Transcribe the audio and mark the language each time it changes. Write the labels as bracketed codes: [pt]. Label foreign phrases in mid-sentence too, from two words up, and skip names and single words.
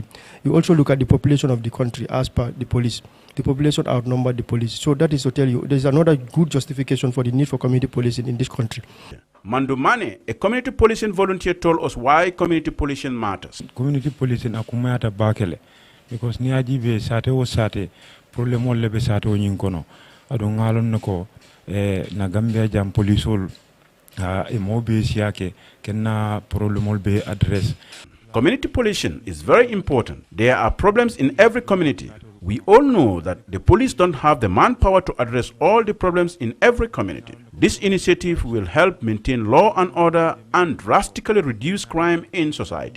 [en] You also look at the population of the country as per the police. The population outnumbered the police. So that is to tell you, there is another good justification for the need for community policing in this country. Mandu Mane, a community policing volunteer, told us why community policing matters. Community policing [man] akumata bakele because ni ajibe sate o sate problem olle be sate o nyinkono ado ngalon nako na Gambia jam polisol e mobe siake kenna problem be address. [en] Community policing is very important. There are problems in every community. We all know that the police don't have the manpower to address all the problems in every community. This initiative will help maintain law and order and drastically reduce crime in society.